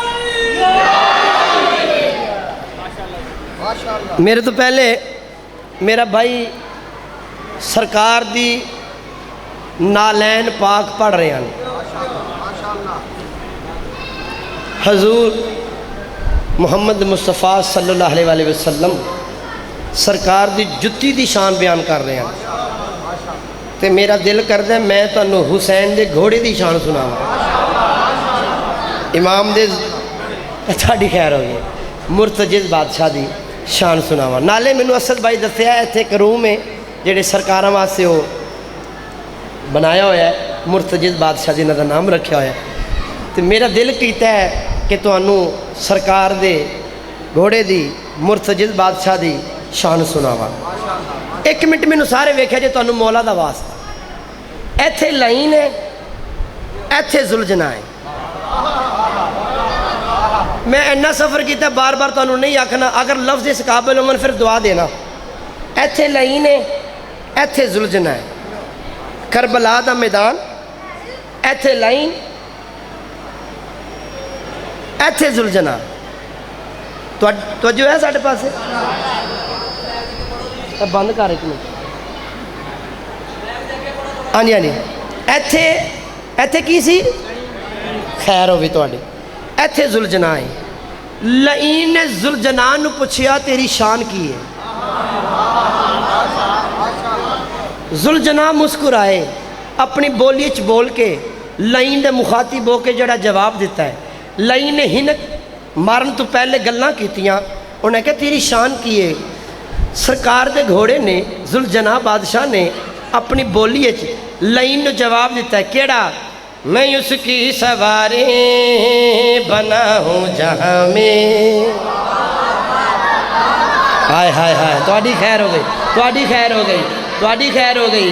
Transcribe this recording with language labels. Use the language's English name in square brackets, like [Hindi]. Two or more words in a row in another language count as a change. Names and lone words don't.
[Punjabi] میرے تو پہلے میرا بھائی سرکار دی نالین پاک پڑھ رہے ہیں. حضور محمد مصطفیٰ صلی اللہ علیہ وسلم سرکار دی جتی دی شان بیان کر رہے ہیں. تے میرا دل کردا ہے میں تانوں حسین دے گھوڑے دی شان سناواں. امام دے تھاڑی خیر ہوگی مرتجز بادشاہ دی شان سناواں. نالے مینوں اسد بھائی دسیا ایتھے ایک روم ہے جڑے سرکاراں واسطے وہ بنایا ہوا ہے مرتجز بادشاہ جنہاں دا نام رکھیا ہوا ہے. تے میرا دل کیتا ہے کہ تانوں سرکار دے گھوڑے دی مرتجز بادشاہ دی شان سناواں. ایک منٹ مینوں سارے ویکھیا جے تانوں مولا دا واسطہ. ایتھے لائن ہے ایتھے ذوالجناح ہے. میں اینا سفر کیتا بار بار تانوں نہیں آکھنا اگر لفظ اس قابل ہوں پھر دعا دینا. ایتھے لائن ہے ایتھے ذوالجناح ہے. کربلا دا میدان ایتھے لائن ایتھے ذوالجناح. توجہ ہے ساڈے پاسے بند کر ایک منٹ. ہاں جی ہاں جی ایتھے ایتھے کی سی خیر ہوگی تواڈی. ایتھے ذوالجناح ہے. لعین نے ذوالجناح نو پوچھیا تیری شان کی ہے. ذوالجناح مسکرائے اپنی بولی چ بول کے لعین دے مخاطب ہو کے جڑا جواب دیتا ہے. لعین نے ہنک مارن تو پہلے گلاں کیتیاں. انہیں کہا تیری شان کی ہے. سرکار دے گھوڑے نے ذوالجناح بادشاہ نے اپنی بولی چ لعین نو جواب دیتا ہے کیڑا میں اس کی سواری بنا ہوں جہاں میں. ہائے ہائے ہائے تواڈی خیر ہو گئی تواڈی خیر ہو گئی تواڈی خیر ہو گئی.